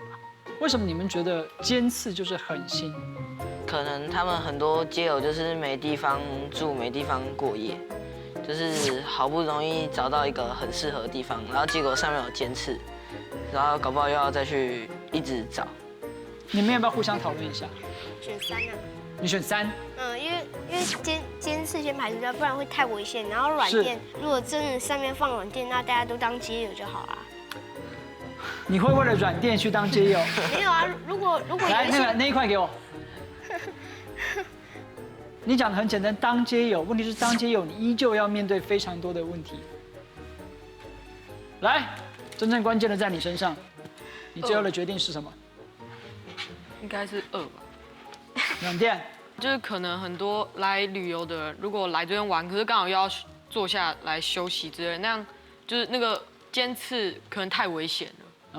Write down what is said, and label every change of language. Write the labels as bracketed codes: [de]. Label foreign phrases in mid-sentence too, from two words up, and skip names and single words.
[zh] 為什麼你們覺得尖刺就是狠心？可能他們很多街友就是沒地方住，沒地方過夜，就是好不容易找到一個很適合的地方，然後結果上面有尖刺，然後搞不好又要再去一直找。你們要不要互相討論一下？選3啊。你選3。因為尖刺先排除掉，不然會太危險。然後軟墊，如果真的上面放軟墊，那大家都當街友就好了。你會為了軟墊去當街友？沒有啊，如果來那一塊給我。你講得很簡單，當街友，問題是當街友你依舊要面對非常多的問題。來，真正關鍵的在你身上，你最後的決定是什麼？应该是2吧。軟墊。就是可能很多来旅游的人，如果来这边玩，可是刚好又要坐下来休息之类，那样就是那个尖刺可能太危险了。